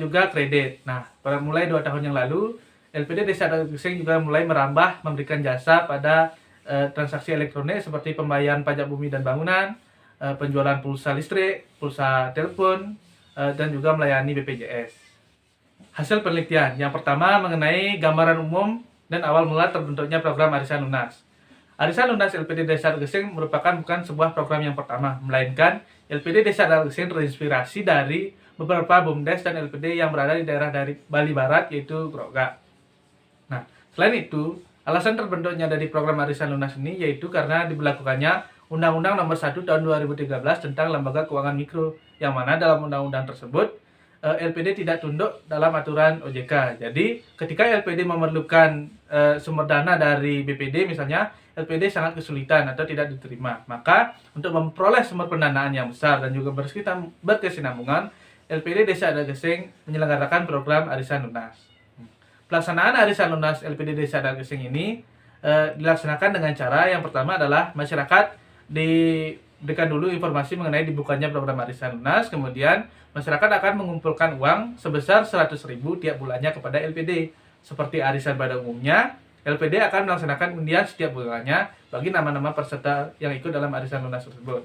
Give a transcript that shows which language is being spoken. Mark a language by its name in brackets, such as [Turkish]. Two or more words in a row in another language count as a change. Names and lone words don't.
[Indonesian] Nah, mulai 2 tahun yang lalu, LPD Desa Adat Gesing juga mulai merambah memberikan jasa pada transaksi elektronik seperti pembayaran pajak bumi dan bangunan, penjualan pulsa listrik, pulsa telepon, dan juga melayani BPJS. Hasil penelitian yang pertama mengenai gambaran umum dan awal mula terbentuknya program Arisan Lunas. Arisan Lunas LPD Desa Adat Gesing merupakan bukan sebuah program yang pertama, melainkan LPD Desa Adat Gesing terinspirasi dari beberapa BUMDes dan LPD yang berada di daerah dari Bali Barat, yaitu Grogak. Nah, selain itu, alasan terbentuknya dari program Arisan Lunas ini yaitu karena diberlakukannya Undang-Undang Nomor 1 Tahun 2013 tentang Lembaga Keuangan Mikro, yang mana dalam undang-undang tersebut LPD tidak tunduk dalam aturan OJK. Jadi, ketika LPD memerlukan sumber dana dari BPD misalnya, LPD sangat kesulitan atau tidak diterima. Maka, untuk memperoleh sumber pendanaan yang besar dan juga berkesinambungan, LPD Desa Adat Gesing menyelenggarakan program Arisan Lunas. Pelaksanaan Arisan Lunas LPD Desa Adat Gesing ini dilaksanakan dengan cara yang pertama adalah masyarakat diberikan dulu informasi mengenai dibukanya program Arisan Lunas, kemudian masyarakat akan mengumpulkan uang sebesar 100.000 tiap bulannya kepada LPD. Seperti arisan pada umumnya, LPD akan melaksanakan undian setiap bulannya bagi nama-nama peserta yang ikut dalam Arisan Lunas tersebut.